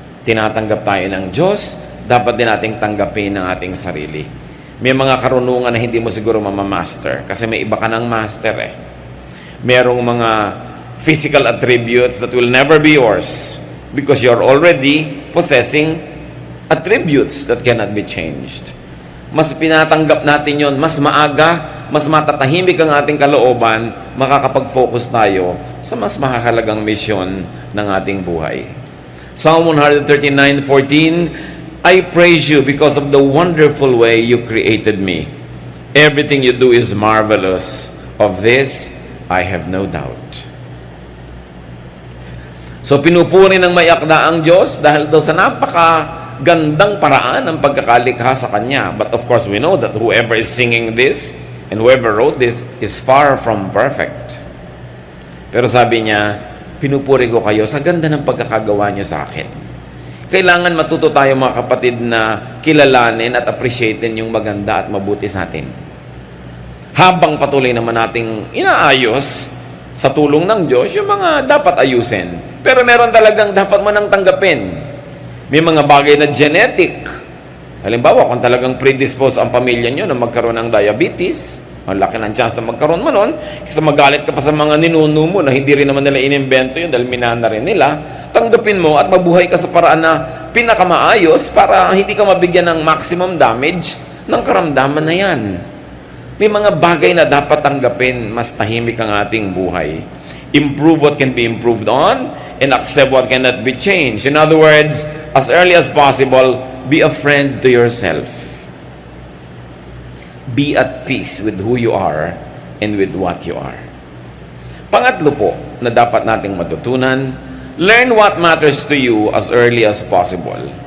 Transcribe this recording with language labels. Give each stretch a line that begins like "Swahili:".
Filipino: Tinatanggap tayo ng Diyos, dapat din nating tanggapin ang ating sarili. May mga karunungan na hindi mo siguro mamamaster kasi may iba ka ng master eh. Merong mga
English: physical attributes that will never be yours because you're already possessing attributes that cannot be changed.
Filipino: Mas pinatanggap natin yon, mas maaga, mas matatahimik ang ating kalooban, makakapag-focus tayo sa mas mahalagang misyon ng ating buhay.
English: Psalm 139:14, I praise you because of the wonderful way you created me. Everything you do is marvelous. Of this, I have no doubt.
Filipino: So pinupuri ng may akda ang Diyos dahil daw sa gandang paraan ang pagkakalikha sa Kanya.
English: But of course, we know that whoever is singing this and whoever wrote this is far from perfect.
Filipino: Pero sabi niya, pinupuri ko kayo sa ganda ng pagkakagawa niyo sa akin. Kailangan matuto tayo mga kapatid na kilalanin at appreciatein yung maganda at mabuti sa atin. Habang patuloy naman nating inaayos sa tulong ng Diyos yung mga dapat ayusin. Pero meron talagang dapat mo nang tanggapin. May mga bagay na genetic. Halimbawa, kung talagang predisposed ang pamilya nyo na magkaroon ng diabetes, ang laki ng chance na magkaroon mo nun, kasi magalit ka pa sa mga ninuno mo na hindi rin naman nila inimbento yun dahil minana rin nila, tanggapin mo at mabuhay ka sa paraan na pinakamaayos para hindi ka mabigyan ng maximum damage ng karamdaman na yan. May mga bagay na dapat tanggapin, mas tahimik ang ating buhay.
English: Improve what can be improved on, and accept what cannot be changed. In other words, as early as possible, be a friend to yourself. Be at peace with who you are and with what you are.
Filipino: Pangatlo po na dapat nating matutunan,
English: learn what matters to you as early as possible.